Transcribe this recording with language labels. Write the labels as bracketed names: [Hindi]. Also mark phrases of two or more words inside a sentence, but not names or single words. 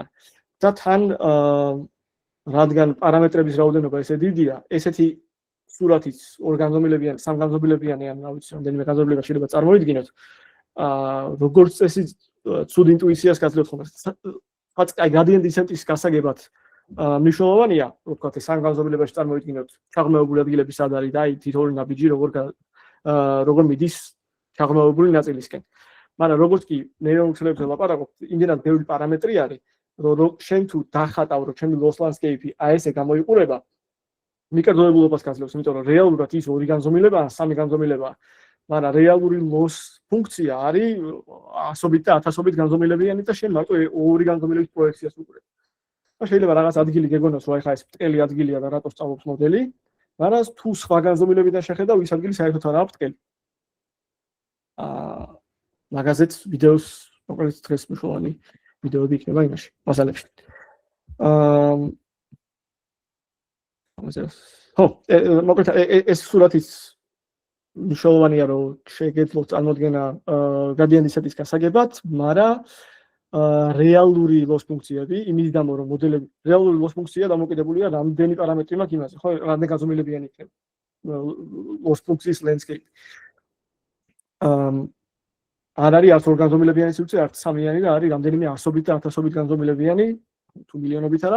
[Georgian] და თან რადგან პარამეტრების რაოდენობა ესე დიდია, ესეთი სურათიც ორგანზომილებიანი, სამგანზომილებიანი ან რა ვიცი, რამდენიმე განზომილება შეიძლება წარმოიდგინოთ. როგორც წესი ცუდ ინტუიციას გაძლევთ ხოლმე. რაც აი [English] gradient descent- [Georgian] ის გასაგებად მნიშვნელოვანია, რომ ვთქვათ, ეს სამგანზომილებაში წარმოიდგინოთ ჩაღრმავებული ადგილები სად არის და აი თითოეული ნაბიჯი როგორ მიდის ჩაღრმავებული ნაწილისკენ. მაგრამ როგორც კი ნეირონულ ქსელებზე ლაპარაკობთ, იმდენად ბევრი პარამეტრი არის, რომ შენ თუ დახატავ, რომ ჩემი [English] loss landscape- [Georgian] ი აი ესე გამოიყურება, მიკერძოებულობას გაძლევს, იმიტომ რომ რეალურად ის ორი განზომილება, სამი განზომილებაა. მაგრამ რეალური loss ფუნქცია არის ასობით და ათასობით განზომილებიანი და შენ მარტო ორი განზომილების პროექციას უყურებ. და შეიძლება რაღაც ადგილი გეგონოს, რომ აი ხა ეს ბრტყელი ადგილია და რატო სწავლობს მოდელი, მაგრამ თუ სხვა განზომილებიდან შეხედავ, ის ადგილი საერთოდ არაა ბრტყელი. მაგაზეც ვიდეოს მოკლედ დღეს მნიშვნელოვანი ვიდეოები იქნება იმაში, მასალებში. მოკლედ ეს სურათიც მნიშვნელოვანია, რომ შეგეძლოთ წარმოდგენა [English] gradient descent- [Georgian] ის გასაგებად, მაგრამ რეალური loss ფუნქციები, იმის გამო რომ მოდელები რეალური loss ფუნქცია დამოკიდებულია რამდენი პარამეტრი მაქვს იმაზე, ხო, რამდენი განზომილებიანი იქნება loss ფუნქციის landscape. არ არის არც ორ განზომილებიანი სივრცე, არც სამიანი და არის რამდენიმე ასობით და ათასობით განზომილებიანი, თუ მილიონობით არა.